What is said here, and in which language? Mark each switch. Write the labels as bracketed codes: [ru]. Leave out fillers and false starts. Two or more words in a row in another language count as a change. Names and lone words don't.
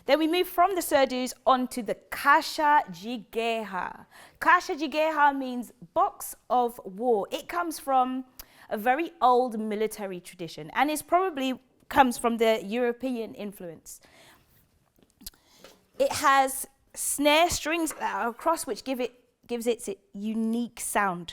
[en] Then we move from the surdus onto the [pt] caixa de guerra. Caixa de guerra [en] means box of war. It comes from a very old military tradition, and it probably comes from the European influence. It has snare strings that are across, which gives it its unique sound.